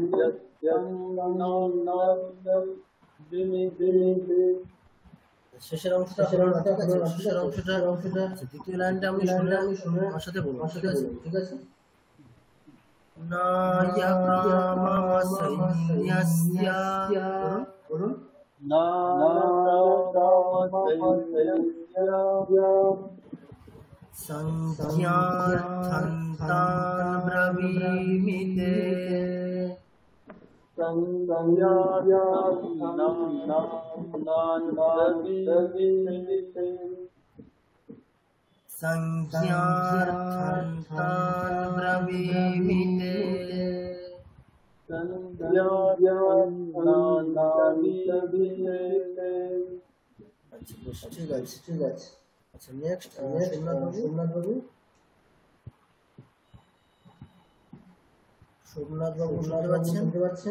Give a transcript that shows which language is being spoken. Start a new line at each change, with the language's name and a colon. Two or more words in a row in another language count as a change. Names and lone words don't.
Bangla: শেষের অংশটা হলো না, ঠিক আছে? শেষের অংশটা দ্বিতীয় লাইনটা আমি শুনে আমার সাথে বলবো, ঠিক আছে? ঠিক আছে। বলুন।
Sanskrit: संज्ञार्थन्तान् ब्रवीमि संज्ञार्थन्तान् ब्रवीमि
Bangla: আচ্ছা ঠিক আছে, ঠিক আছে। আচ্ছা নেক্সট সোমনাথ বাবু শুনতে পাচ্ছেন?